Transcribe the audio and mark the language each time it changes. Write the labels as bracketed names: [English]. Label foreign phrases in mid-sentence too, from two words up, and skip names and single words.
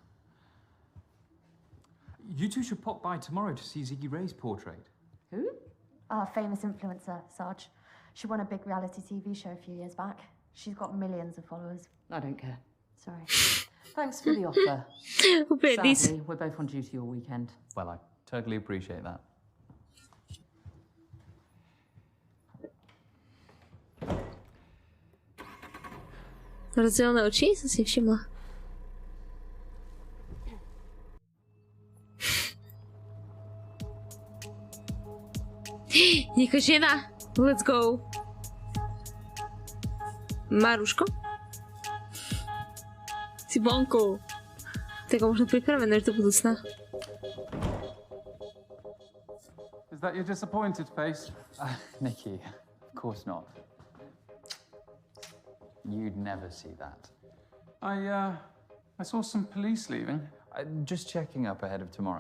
[English] You two should pop by tomorrow to see Ziggy Ray's portrait. Who? Our famous influencer, Sarge. She won a big reality TV show a few years back. She's got millions of followers. I don't care. Sorry. Thanks for the offer. Sadly, we're both on duty all weekend. Well, I totally appreciate that. [Czech] Rozdělené oči? Jsem si všimla. Nějaká žena. [English] Let's go. [Slovak] Má rúško? Si vonku. Tak možno pripravené do budúcna. [English] Is that your disappointed face? Nikki, of course not. You'd never see that. I saw some police leaving. Just checking up ahead of tomorrow.